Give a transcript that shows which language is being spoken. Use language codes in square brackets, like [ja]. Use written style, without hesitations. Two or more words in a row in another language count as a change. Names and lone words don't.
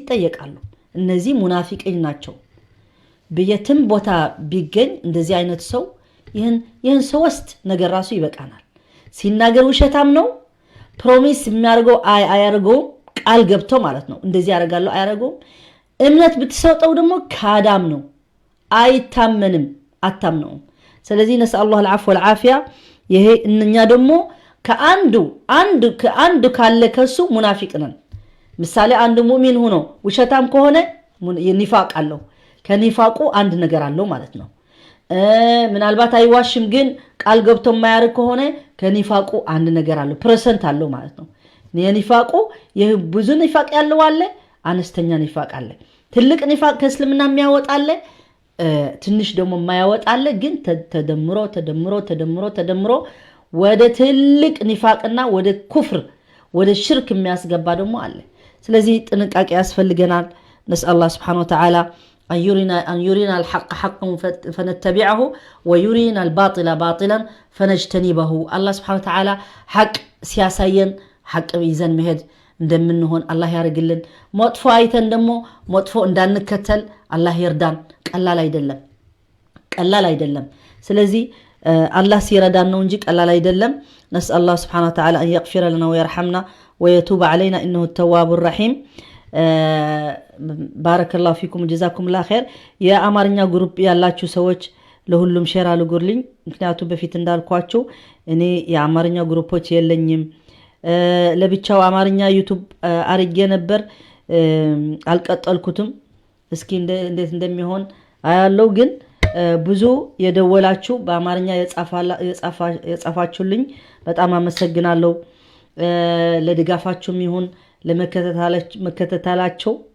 [am] ጠየቃሉ እነዚህ ሙናፊቅኝ ናቸው በየትም ቦታ ቢገኝ እንደዚህ አይነት ሰው ይሄን ሶስት ነገር ራሱ ይበቃናል ሲናገር ውሸታም ነው ፕሮሚስ የሚያርገው አያርገው ቃል ገብቶ ማለት ነው እንደዚህ ያረጋለው አያረገው እምነት ብትሰጠው ደግሞ ካዳም ነው አይታመንም አታምነው ስለዚህ [ar] نسأل الله العفو والعافيه [am] ይሄ እኛ ደግሞ ከአንዱ ካለ ከሱ ሙናፊቅ ነን ምሳሌ አንድ ሙእሚን ሆኖ ውሸታም ከሆነ የኒፋቅ አለው ከኒፋቁ አንድ ነገር አለው ማለት ነው ምናልባት አይዋሽም ግን ቃል ገብቶ የማያርግ ከሆነ ከኒፋቁ አንድ ነገር አለው ፐርሰንት አለው ማለት ነው የኒፋቁ ብዙ ኒፋቅ ያለው አለ አነስተኛ ኒፋቅ አለ ትልቅ ኒፋቅ ከእስልምና የሚያወጣ አለ ትንሽ ደግሞ የማያወጣ አለ ግን ተደምሮ ወደ ትልቅ ኒፋቅና ወደ ኩፍር ወደ ሽርክ የሚያስገባ ደግሞ አለ ስለዚህ ጥንቃቄ ያስፈልገናል [ar] نسأل الله سبحانه وتعالى أن يرينا الحق حقا فنتبعه ويرينا الباطل باطلا فنجتنبه الله سبحانه وتعالى حق سياسيا حق ميزان مهد [am] እንደምንሆን አላህ ያርግልን መጥፎ አይተን ደግሞ መጥፎ እንዳንከተል አላህ ይርዳን ቀላል አይደለም ስለዚህ አላህ ሲረዳን ነው እንጂ ቀላል አይደለም [ar] نسأل الله سبحانه وتعالى أن يغفر لنا ويرحمنا ويتوب علينا إنه التواب الرحيم بارك الله فيكم وجزاكم الله خير يا [am] አማርኛ ግሩፕ ያላችሁ ሰዎች ለሁሉም ሼር አድርጉልኝ ምክንያቱም በፊት እንዳልኳችሁ እኔ የአማርኛ ግሩፖች የለኝም ለብቻው አማርኛ ዩቲዩብ አርጌ ነበር አልቀጠልኩትም እስኪ እንዴት እንደሚሆን አያለው ግን ብዙ የደወላችሁ በአማርኛ የጻፋችሁልኝ በጣም አመሰግናለሁ ለድጋፋችሁም ይሁን ለመከታተላችሁ